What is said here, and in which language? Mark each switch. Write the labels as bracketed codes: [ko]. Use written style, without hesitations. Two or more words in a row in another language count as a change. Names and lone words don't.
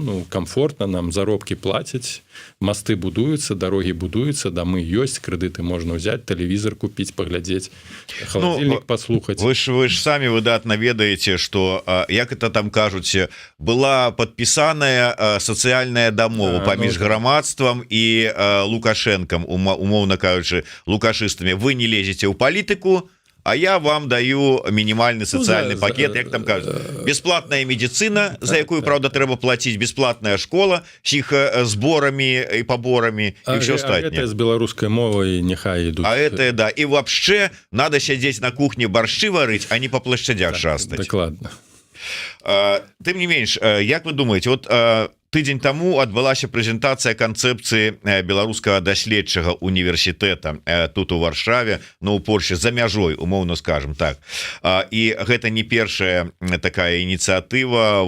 [be] Камфортна, нам заробкі плацяць, масты будуюцца, дарогі будуюцца, дамы ёсць, крэдыты можна ўзяць, тэлевізор купіць, паглядзець, халадзільнік паслухаць. Вы ж самі выдатна ведаеце, што, як это там кажуць, была падпісаная сацыяльная дамова паміж грамадствам і Лукашэнкам, умоўна кажучы, лукашыстамі. Вы не лезеце ў палітыку, а я [ru] вам даю минимальный социальный пакет, [be] як там кажуть, [ru] бесплатная медицина, за якую, правда, трэба платить, бесплатная школа с их сборами и поборами и все остальное. А это с белорусской мовой нехай идут. А это, да, и вообще надо сидеть на кухне борщи варить, а не по площадях шастать. [be] Докладно. Тым не менш, як вы думаете, вот тыдзень таму адбылася прэзентацыя канцэпцыі беларускага даследчага універсітэта тут у Варшаве, у Польше за мяжой, умоўна скажем так. І гэта не першая такая ініцыятыва.